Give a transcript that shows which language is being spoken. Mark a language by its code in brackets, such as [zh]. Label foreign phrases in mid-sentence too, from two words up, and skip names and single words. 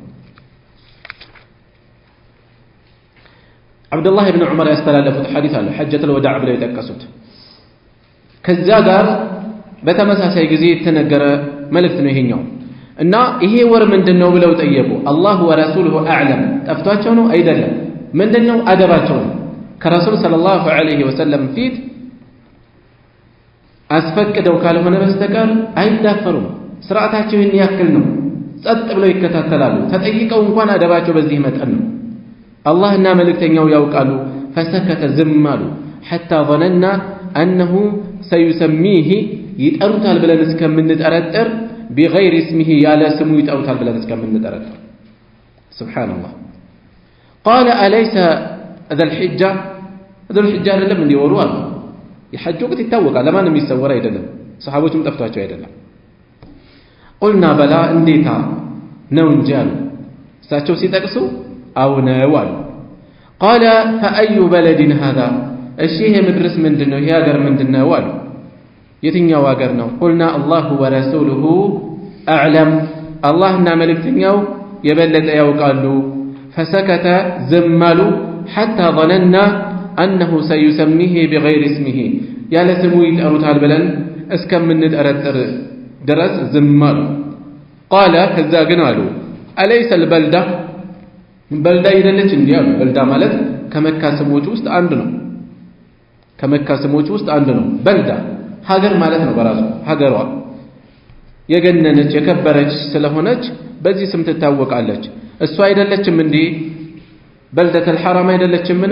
[am] አብዱላህ ኢብኑ ዑመር ያስተላለፉት ሐዲስ አለ [ar] حجة الوداع [am] ብለው የጠቀሱት። ከዛ ጋር በተመሳሳይ ጊዜ የተነገረ መልእክት ነው ይሄኛው። እና ይሄ ወር ምንድነው ብለው ጠየቁ። [ar] الله ورسوله أعلم [am] ጠፍቷቸው ነው አይደለም። ምንድነው አደባቸው ነው። ከረሱል [ar] صلى الله عليه وسلم [am] ፊት አስፈቅደው ካልሆነ በስተቀር አይዳፈሩም። ስርዓታቸው ይህን ያክል ነው። ጸጥ ብለው ይከታተላሉ። ተጠይቀው እንኳን አደባቸው በዚህ መጠን ነው። አላህና መልእክተኛው ያውቃሉ። ፈሰከተ ዝም አሉ። ሐታ [ar] ظننا أنه سيسميه [am] ይጠሩታል ብለን እስከምንጠረጥር [ar] بغير اسمه [am] ያለ ስሙ ይጠሩታል ብለን እስከምንጠረጥር ሱብሃንአላህ። [ar] قال أليس ذا الحجة [am] አይደለም እንዴ ወሩ አሉ። የሐጅ ወቅት ይታወቃል፣ ለማንም የሚሰወር አይደለም። ሰሃቦችም ጠፍቷቸው አይደለም። [ar] قلنا بلا [am] እንዴታ ነው እንጂ አሉ። እሳቸው ሲጠቅሱ አው ነው አሉ። [ar] قال فأي بلد هذا [am] እሺ ይሄ ምድርስ ምንድነው? ይሄ ሀገር ምንድነው አሉ። የትኛው ሀገር ነው? [ar] قلنا الله ورسوله أعلم [am] አላህና መልእክተኛው የበለጠ ያውቃሉ። فسكت ዝም አሉ. [ar] حتى ظننا أنه سيسميه بغير اسمه [am] ያለ ስሙ ይጠሩታል ብለን እስከምንጠረጥር ድረስ ዝም አሉ። ቃለ ከዛ ግን አሉ [ar] أليس البلدة [am] በልዳ አይደለች እንዴ አሉ። በልዳ ማለት ከመካ ስሞች ውስጥ አንዱ ነው። ከመካ ስሞች ውስጥ አንዱ ነው። በልዳ ሀገር ማለት ነው። በራሱ ሀገሯ የገነነች የከበረች ስለሆነች በዚህ ስም ትታወቃለች። እሷ አይደለችም እንዴ [ar] البلدة الحرام [am] አይደለችምን?